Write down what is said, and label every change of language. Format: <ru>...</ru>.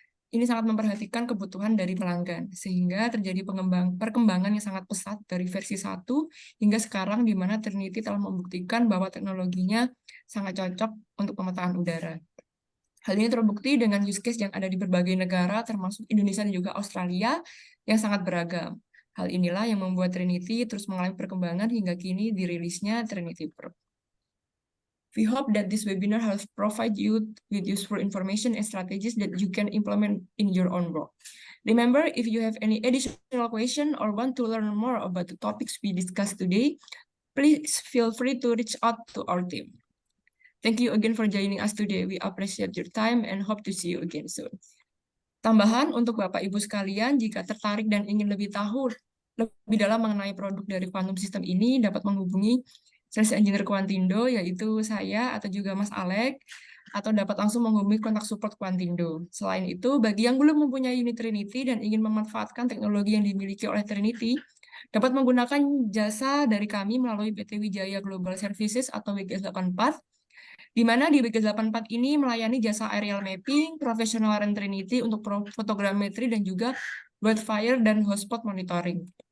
<id>Ini sangat memperhatikan kebutuhan dari pelanggan, sehingga terjadi perkembangan yang sangat pesat dari versi 1 hingga sekarang di mana Trinity telah membuktikan bahwa teknologinya sangat cocok untuk pemetaan udara. Hal ini terbukti dengan use case yang ada di berbagai negara, termasuk Indonesia dan juga Australia, yang sangat beragam. Hal inilah yang membuat Trinity terus mengalami perkembangan hingga kini dirilisnya Trinity Pro.</id> <en>We hope that this webinar has provided you with useful information and strategies that you can implement in your own work. Remember, if you have any additional question or want to learn more about the topics we discussed today, please feel free to reach out to our team. Thank you again for joining us today. We appreciate your time and hope to see you again soon.</en> <id>Tambahan untuk Bapak Ibu sekalian, jika tertarik dan ingin lebih tahu lebih dalam mengenai produk dari quantum system ini, dapat menghubungi Sales Engineer Quantindo, yaitu saya atau juga Mas Alek, atau dapat langsung menghubungi kontak support Quantindo. Selain itu, bagi yang belum mempunyai unit Trinity dan ingin memanfaatkan teknologi yang dimiliki oleh Trinity, dapat menggunakan jasa dari kami melalui PT Wijaya Global Services atau WGS84, di mana di WGS84 ini melayani jasa aerial mapping,</id> <en>professional and Trinity</en> <id>untuk fotogrametri dan juga wildfire dan hotspot monitoring.</id>